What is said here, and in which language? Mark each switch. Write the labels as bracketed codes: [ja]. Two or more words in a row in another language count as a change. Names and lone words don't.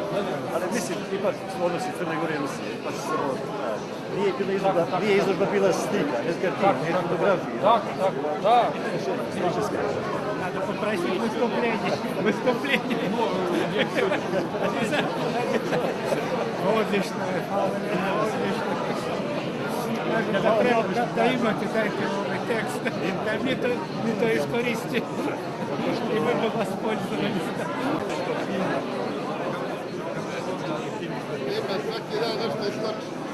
[sr] Ali mislim, ipak odnosi Crne Gore i Rusije, ipak se ovo, nije izložba bila slika, [ru] не картин, [sr] ne fotografije. [ru] Так, да. Надо попросить выступление. [sr] Odlično. Da imate taj tekst, da mi to iskoristimo i budemo vas poljzali. Ima svaki dan nešto iskoči.